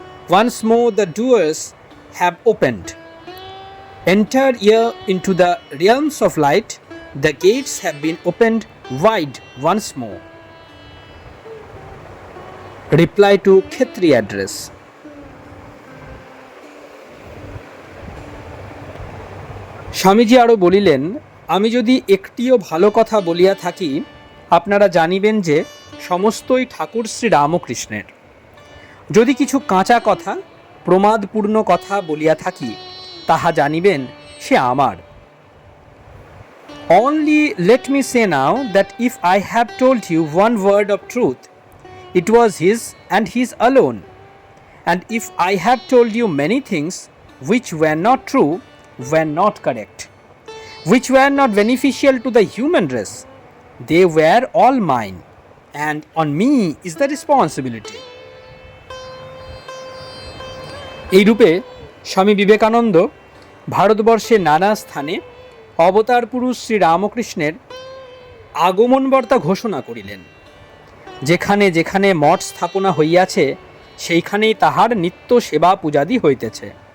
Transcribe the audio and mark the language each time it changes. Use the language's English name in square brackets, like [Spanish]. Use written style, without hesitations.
[English] Once more the doors have opened. Enter here into the realms of light, the gates have been opened wide once more. Reply to Khetri address. [Bangla] Swamiji আরও বলিলেন, আমি যদি একটিও ভালো কথা বলিয়া থাকি, আপনারা জানিবেন যে সমস্তই ঠাকুর শ্রী রামকৃষ্ণের। যদি কিছু কাঁচা কথা, প্রমাদপূর্ণ কথা বলিয়া থাকি, তাহা জানিবেন সে আমার। [English] Only let me say now that if I have told you one word of truth, it was his and his alone. And if I have told you many things which were not true, were not correct, which were not beneficial to the human race, they were all mine, and on me is the responsibility. [Bangla] এই রূপে স্বামী বিবেকানন্দ ভারতবর্ষের নানা স্থানে অবতার পুরুষ শ্রী রামকৃষ্ণের আগমনবার্তা ঘোষণা করিলেন। যেখানে যেখানে মঠ স্থাপনা হইয়াছে, সেইখানেই তাহার নিত্য সেবা পূজাদি হইতেছে।